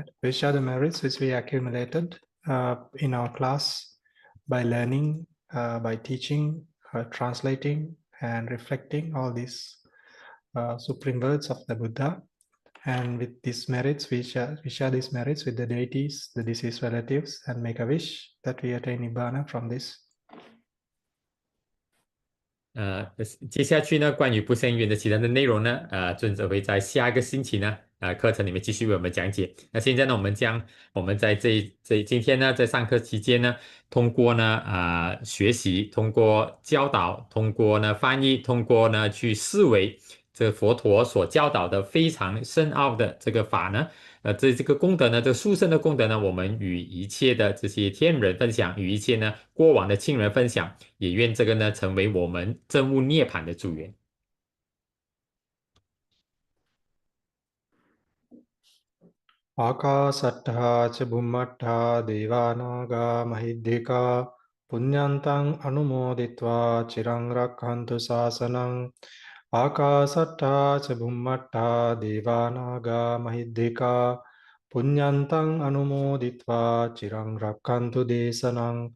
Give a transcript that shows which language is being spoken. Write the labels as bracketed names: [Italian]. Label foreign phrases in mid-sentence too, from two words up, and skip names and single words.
[English] We'll share the merits which we accumulated in our class by learning, by teaching, translating, and reflecting all these supreme words of the Buddha. And with these merits, we share these merits with the deities, the deceased relatives, and make a wish that we attain Nibbana from this. [Chinese] 接下去呢，关于不生缘的其他的内容呢，尊者会在下个星期呢，课程里面继续为我们讲解。那现在呢，我们在今天呢，在上课期间呢，通过呢学习，通过教导，通过呢翻译，通过呢去思维这佛陀所教导的非常深奥的这个法呢。这个功德呢，这殊胜的功德呢，我们与一切的这些天人分享，与一切呢过往的亲人分享，也愿这个呢成为我们证悟涅槃的助缘。 [Pali] Akasattha ca bhummattha devanaga mahiddhika punyantang anumoditva cirang rakhantu sasanang. Akasattha ca bhummattha devanaga mahiddhika punyantang anumoditva cirang rakhantu desanang.